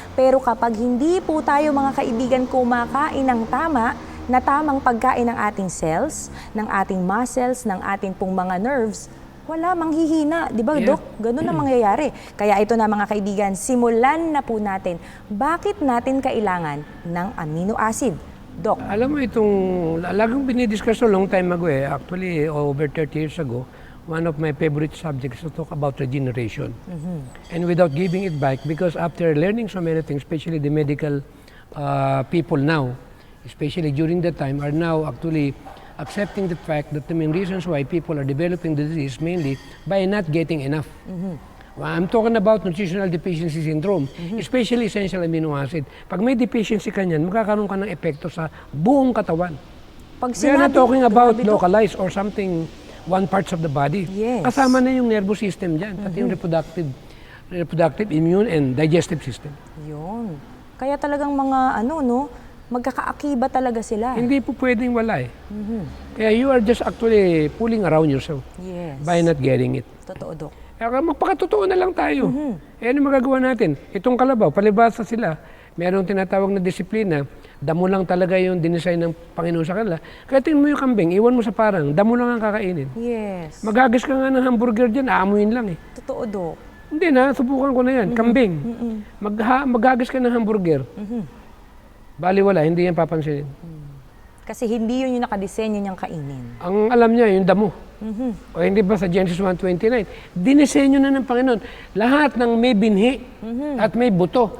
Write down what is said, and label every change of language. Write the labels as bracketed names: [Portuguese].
[Filipino] Pero kapag hindi po tayo mga kaibigan kumakain ng tama, na tamang pagkain ng ating cells, ng ating muscles, ng ating pong mga nerves, wala, manghihina. Di ba, Yeah. Dok? Ganun ang mangyayari. Kaya ito na mga kaibigan, simulan na po natin. Bakit natin kailangan ng amino acid? Dok. Alam mo itong, laging binidiscuss [English] a long time ago actually over 30 years ago, one of my favorite subjects to talk about regeneration. And without giving it back, because after learning so many things, especially the medical people now, especially during that time, are now actually accepting the fact that the main reasons why people are developing the disease mainly by not getting enough. I'm talking about nutritional deficiency syndrome, especially essential amino acid. [Filipino] Pag may deficiency ka niyan, magkakaroon ka ng epekto sa buong katawan. Pag [English] We are not talking about [Filipino] grabe, Dok. [English] localized or something, one parts of the body. Yes. [Filipino] Kasama na yung nervous system dyan, pati yung reproductive, immune, and digestive system. Yun. Kaya talagang mga magkakaakiba talaga sila. Hindi po pwedeng wala eh. [English] Kaya you are just actually fooling around yourself Yes. by not getting it. [Filipino] Totoo, Dok. Kaya magpakatotoo na lang tayo. Eh, ano magagawa natin? Itong kalabaw, palibasa sila, merong tinatawag na disiplina, damo lang talaga yung dinesign ng Panginoon sa kanila. Kaya tingnan mo yung kambing, iwan mo sa parang, damo lang ang kakainin. Yes. Maghagis ka nga ng hamburger dyan, aamuin lang eh. Totoo, Dok. Hindi na, subukan ko na yan, kambing. Maghagis ka ng hamburger. Bali wala, hindi yan papansinin. Kasi hindi yun yung nakadesenyo niyang kainin. Ang alam niya, yung damo. O hindi ba sa Genesis 1:29, dinisenyo na ng Panginoon. Lahat ng may binhi at may buto,